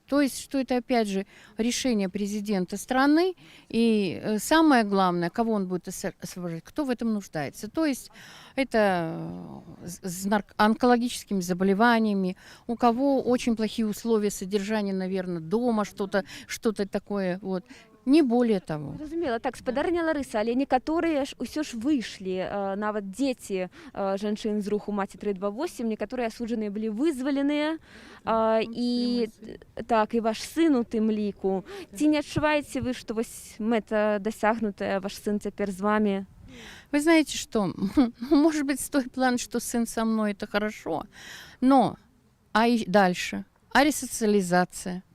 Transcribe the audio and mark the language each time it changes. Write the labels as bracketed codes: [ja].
[ru] То есть, что это, опять же, решение президента страны, и самое главное, кого он будет освобождать, кто в этом нуждается. То есть, это с онкологическими заболеваниями, у кого очень плохие условия содержания, наверное, дома, что-то такое, вот. Не более того. [be] Зразумела. Так, спадарня Ларыса, але некаторыя ж усё ж выйшлі, нават дзеці жанчын з руху Маці 328, некаторыя асуджаныя былі вызваленыя, і так, і ваш сын у тым ліку. Ці не адчуваеце вы, што вось мэта дасягнутая, ваш сын цяпер з вами? [ru] Вы знаете что, может быть, с той план, что сын со мной, это хорошо, но и дальше, ресоциализация.